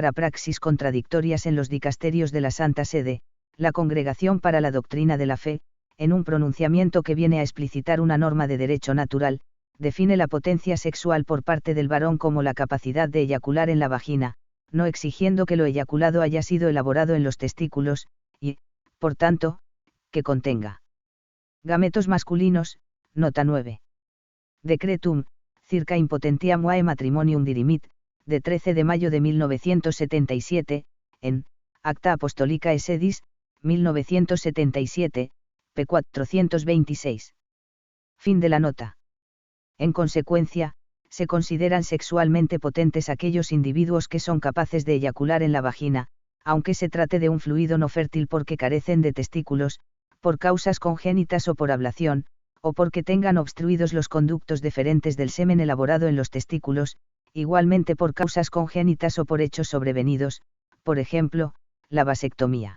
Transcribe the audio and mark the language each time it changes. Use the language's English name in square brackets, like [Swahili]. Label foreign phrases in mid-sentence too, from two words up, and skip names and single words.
[Spanish] a praxis contradictorias en los dicasterios de la Santa Sede, la Congregación para la Doctrina de la Fe, en un pronunciamiento que viene a explicitar una norma de derecho natural, define la potencia sexual por parte del varón como la capacidad de eyacular en la vagina, no exigiendo que lo eyaculado haya sido elaborado en los testículos, y, por tanto, que contenga gametos masculinos, nota 9. [Latin] Decretum, circa impotentiam vae matrimonium dirimit, [Spanish] de 13 de mayo de 1977, en Acta Apostolica Sedis, 1977, p. 426. Fin de la nota. En consecuencia, se consideran sexualmente potentes aquellos individuos que son capaces de eyacular en la vagina, aunque se trate de un fluido no fértil porque carecen de testículos, por causas congénitas o por ablación, o porque tengan obstruidos los conductos deferentes del semen elaborado en los testículos, igualmente por causas congénitas o por hechos sobrevenidos, por ejemplo, la vasectomía.